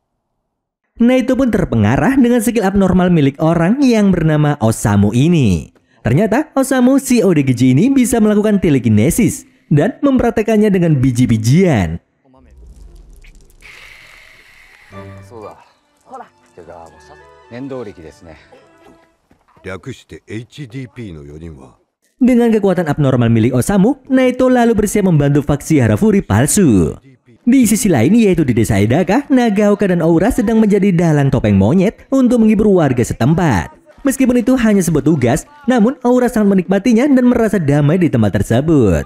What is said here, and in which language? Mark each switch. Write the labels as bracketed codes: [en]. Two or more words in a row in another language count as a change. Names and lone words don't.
[id] Naito pun terpengarah dengan skill abnormal milik orang yang bernama Osamu ini. Ternyata Osamu si Odegichi ini bisa melakukan telekinesis dan mempraktekannya dengan biji-bijian. [ja] 略して HDP の4人は [id] Dengan kekuatan abnormal milik Osamu, Naito lalu bersiap membantu faksi Harafuri palsu. Di sisi lain, yaitu di desa Edaka, Nagaoka dan Aura sedang menjadi dalang topeng monyet untuk menghibur warga setempat. Meskipun itu hanya sebuah tugas, namun Aura sangat menikmatinya dan merasa damai di tempat tersebut.